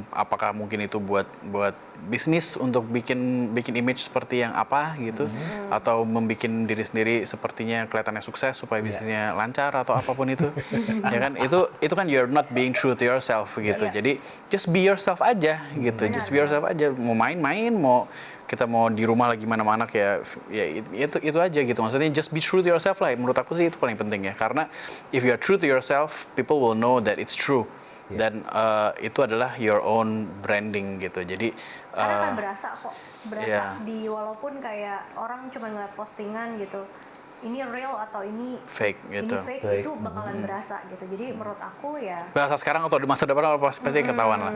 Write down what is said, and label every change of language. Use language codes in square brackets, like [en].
[id] Apakah mungkin itu buat bisnis untuk bikin image seperti yang apa gitu, atau membuat diri sendiri sepertinya kelihatannya sukses supaya bisnisnya lancar atau apapun itu, ya kan? Itu kan [en] you're not being true to yourself [id] gitu. Jadi [en] just be yourself [id] aja gitu, [en] just be yourself [id] aja. Mau main-main, kita mau di rumah lagi mana-mana kayak ya itu aja gitu. Maksudnya [en] just be true to yourself [id] lah. Menurut aku sih itu paling penting ya. Karena [en] if you are true to yourself, people will know that it's true. [id] Dan itu adalah [en] your own branding [id] gitu. Jadi Karena kan berasa kok, iya. di walaupun kayak orang cuma ngeliat postingan gitu, ini real atau ini fake gitu. ini fake, itu bakalan berasa gitu. Jadi menurut aku ya Bahasa sekarang atau di masa depan pasti ketahuan lah.